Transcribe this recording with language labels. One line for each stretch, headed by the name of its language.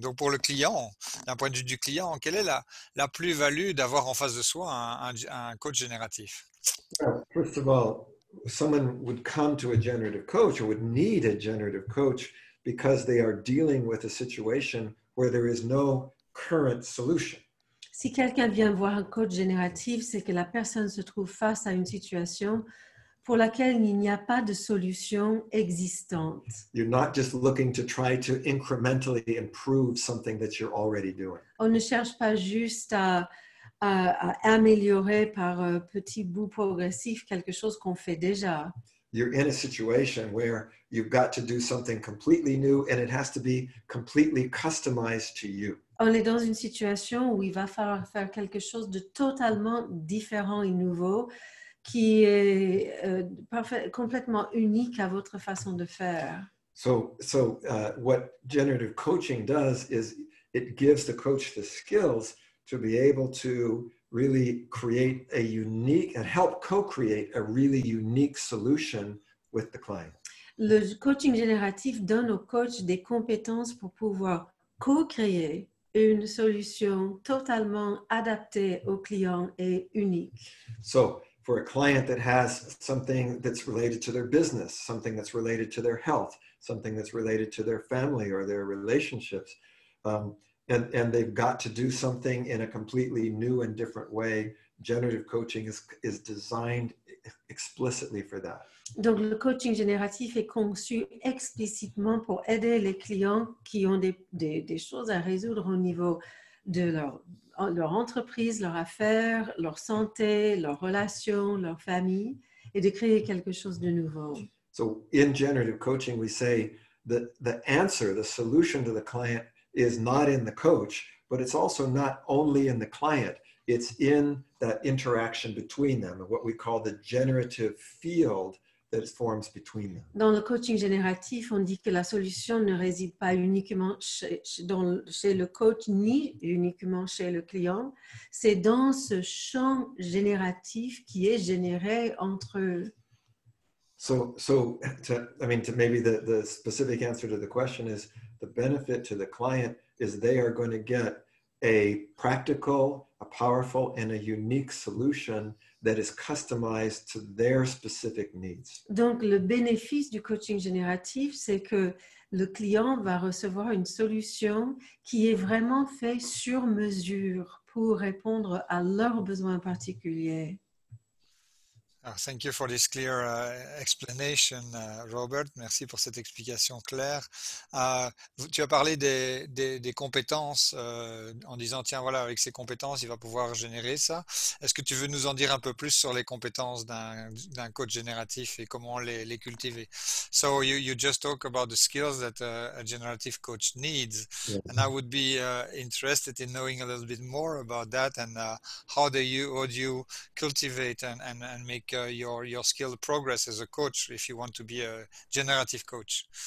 French: Donc pour le client, d'un point de vue du client, quelle est la plus-value d'avoir en face de soi un coach génératif?
English: Well, first of all, someone would come to a generative coach or would need a generative coach because they are dealing with a situation where there is no current solution.
French: Si quelqu'un vient voir un coach génératif, c'est que la personne se trouve face à une situation pour laquelle il n'y a pas de solution existante.
English: You're not just looking to try to incrementally improve something that you're already doing.
French: On ne cherche pas juste à améliorer par petits bouts progressifs quelque chose qu'on fait déjà.
English: You're in a situation where you've got to do something completely new and it has to be completely customized to you.
French: on est dans une situation où il va falloir faire quelque chose de totalement différent et nouveau qui est complètement unique à votre façon de faire.
English: So what generative coaching does is it gives the coach the skills to be able to really create a unique and help co-create a really unique solution with the client.
French: Le coaching génératif donne au coach des compétences pour pouvoir co-créer une solution totalement adaptée au client et unique.
English: So for a client that has something that's related to their business, something that's related to their health, something that's related to their family or their relationships, and they've got to do something in a completely new and different way, generative coaching is designed explicitly for that.
French: Donc, le coaching génératif est conçu explicitement pour aider les clients qui ont des choses à résoudre au niveau de leur entreprise, leur affaire, leur santé, leurs relations, leur famille, et de créer quelque chose de nouveau.
English: So in generative coaching, we say that the answer, the solution to the client is not in the coach, but it's also not only in the client, it's in that interaction between them, and what we call the generative field that forms between them.
French: Dans le coaching génératif, on dit que la solution ne réside pas uniquement chez le coach ni uniquement chez le client, c'est dans ce champ génératif qui est généré entre eux.
English: So maybe the specific answer to the question is the benefit to the client is they are going to get a practical, a powerful, and a unique solution that is customized to their specific needs.
French: Donc, le bénéfice du coaching génératif, c'est que le client va recevoir une solution qui est vraiment faite sur mesure pour répondre à leurs besoins particuliers.
English: Thank you for this clear explanation, Robert.
French: Merci pour cette explication claire. Tu as parlé des compétences en disant, tiens, voilà, avec ces compétences, il va pouvoir générer ça. Est-ce que tu veux nous en dire un peu plus sur les compétences d'un coach génératif et comment les cultiver?
English: So you just talk about the skills that a generative coach needs. Yeah. And I would be interested in knowing a little bit more about that and how do you cultivate and make your skill progress as a coach if you want to be a generative coach.